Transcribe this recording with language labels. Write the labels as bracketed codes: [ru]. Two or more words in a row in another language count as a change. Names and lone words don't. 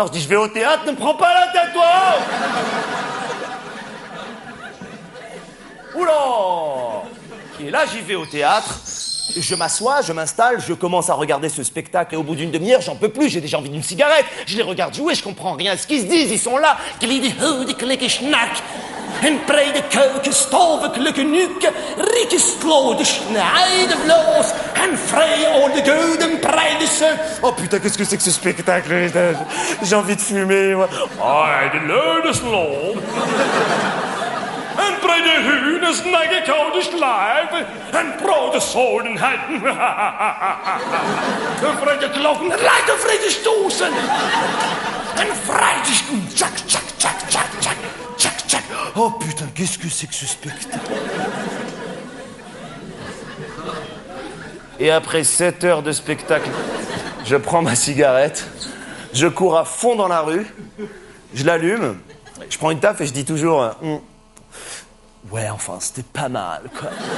[fr] Je dis je vais au théâtre, ne me prends pas la tête toi. Oula! Et là, j'y vais au théâtre, je m'assois, je m'installe, je commence à regarder ce spectacle et au bout d'une demi-heure, j'en peux plus, j'ai déjà envie d'une cigarette. Je les regarde jouer, je comprends rien à ce qu'ils se disent, ils sont là. En breide keuken, stove klukenuk, rieke slow de schneide vloos, en vrij au de gouden breide se. Oh putain, qu'est-ce que c'est que ce spectacle? J'ai envie de fumer, moi. Ah, de leude slow. En breide hunen, snagge koude slijven, en brode zodenheid. En breide klokken, rijdt en vrede stoßen. En vrije schoen, tjak, tjak, tjak, tjak, tjak. Oh putain, qu'est-ce que c'est que ce spectacle? Et après 7 heures de spectacle, je prends ma cigarette, je cours à fond dans la rue, je l'allume, je prends une taffe et je dis toujours ouais, enfin, c'était pas mal, quoi.